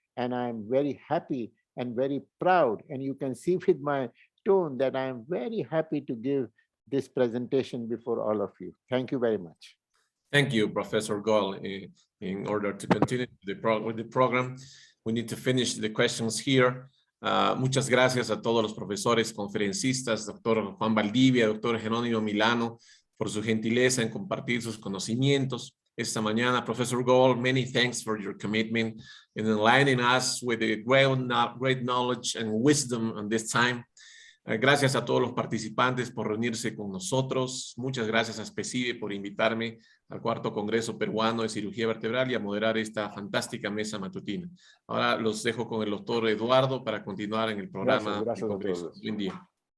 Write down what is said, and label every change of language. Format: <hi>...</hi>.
<en>And I'm very happy and very proud. And you can see with my tone that I'm very happy to give this presentation before all of you. Thank you very much. Thank you, Professor Goel. In order to continue with the program, we need to finish the questions here.</en> <es>Muchas gracias a todos los profesores conferencistas, doctor Juan Valdivia, doctor Jerónimo Milano, por su gentileza en compartir sus conocimientos esta mañana.</es> <en>Professor Goel, many thanks for your commitment in enlightening us with the great knowledge and wisdom on this time.</en> <es>Gracias a todos los participantes por reunirse con nosotros. Muchas gracias a SPECIVE por invitarme al cuarto Congreso Peruano de Cirugía Vertebral y a moderar esta fantástica mesa matutina. Ahora los dejo con el doctor Eduardo para continuar en el programa. Gracias del Congreso. a todos. Buen día.</es>